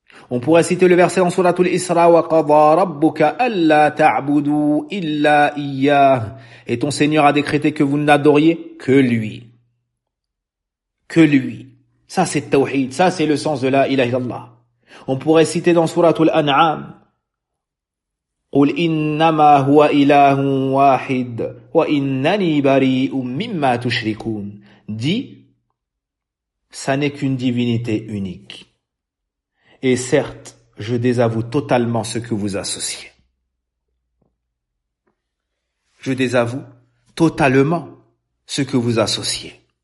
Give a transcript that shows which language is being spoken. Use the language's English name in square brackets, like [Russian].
[French] On pourrait citer le verset en sourate Al-Isra, [Arabic] وَقَضَى رَبُّكَ أَلَّا تَعْبُدُوا إِلَّا إِيَّاهُ. [French] Et ton Seigneur a décrété que vous n'adoriez que lui. Que lui. Ça c'est tawhid, ça c'est le sens de la ilaha illallah. On pourrait citer dans sourate Al-An'am, [Arabic] قُلْ إِنَّمَا هُوَ إِلَهٌ وَاحِدٌ وَإِنَّنِي بَرِيءٌ مِمَّا تُشْرِكُونَ. [French] Dit, ça n'est qu'une divinité unique. Et certes, je désavoue totalement ce que vous associez. Je désavoue totalement ce que vous associez.